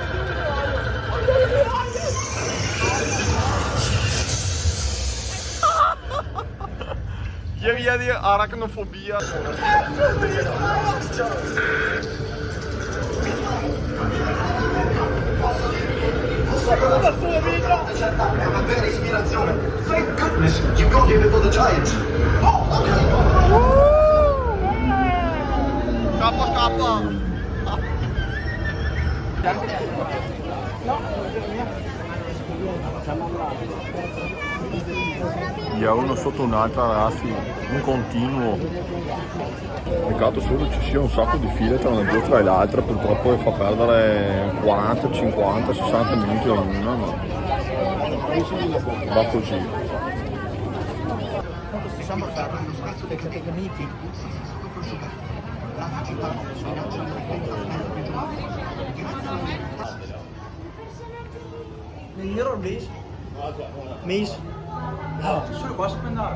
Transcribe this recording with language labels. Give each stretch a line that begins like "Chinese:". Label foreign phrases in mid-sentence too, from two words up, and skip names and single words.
Italian: Via di aracnofobia. È una vera ispirazione.
English: Thank goodness you got here before the giant. Oh, okay.
Italian: Scappa. Via uno sotto un'altra, ragazzi, un continuo. Peccato solo ci sia un sacco di file tra una giostra e l'altra, purtroppo fa perdere 40, 50, 60 minuti ognuna, ma va così. Possiamo fare uno spazio dei categorie.
Dutch: Meneer Mees? Mees? Sorry, was het nou?